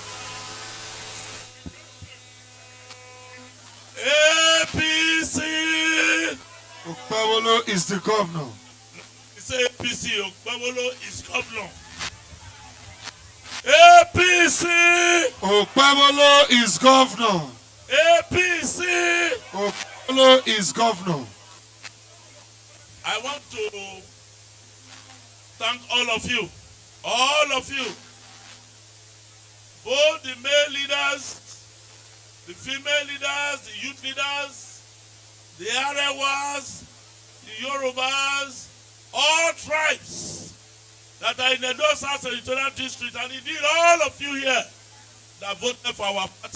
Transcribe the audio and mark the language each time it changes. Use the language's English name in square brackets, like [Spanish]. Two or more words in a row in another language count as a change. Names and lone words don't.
[English] APC! Okpawolo is the governor. It's APC. Okpawolo is governor. APC! Okpawolo is governor. APC! Okpawolo is governor. I want to thank all of you, both the male leaders the female leaders, the youth leaders, the Arewas, the Yorubas, all tribes that are in the Edo South Territorial District, and indeed all of you here that voted for our party.